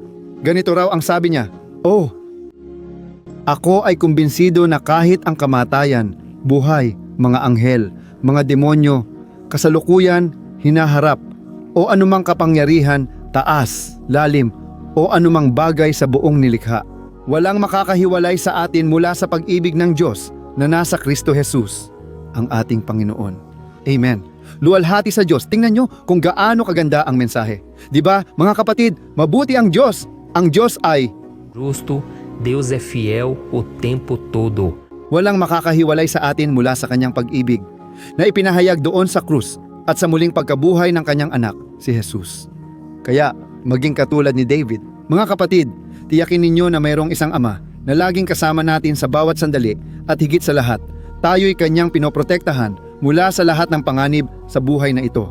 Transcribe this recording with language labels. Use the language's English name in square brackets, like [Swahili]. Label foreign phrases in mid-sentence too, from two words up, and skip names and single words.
[Filipino] Ganito raw ang sabi niya, "Oh, ako ay kumbinsido na kahit ang kamatayan, buhay, mga anghel, mga demonyo, kasalukuyan, hinaharap, o anumang kapangyarihan, taas, lalim, o anumang bagay sa buong nilikha. Walang makakahiwalay sa atin mula sa pag-ibig ng Diyos na nasa Kristo Jesus, ang ating Panginoon." Amen. Luwalhati sa Diyos. Tingnan nyo kung gaano kaganda ang mensahe. Di ba, mga kapatid, mabuti ang Diyos. Ang Diyos ay [Portuguese] justo, Deus é fiel o tempo todo. [Filipino] walang makakahiwalay sa atin mula sa kanyang pag-ibig na ipinahayag doon sa krus at sa muling pagkabuhay ng kanyang anak, si Jesus. Kaya, maging katulad ni David, mga kapatid, tiyakin ninyo na mayroong isang Ama na laging kasama natin sa bawat sandali at higit sa lahat, tayo'y kanyang pinoprotektahan mula sa lahat ng panganib sa buhay na ito.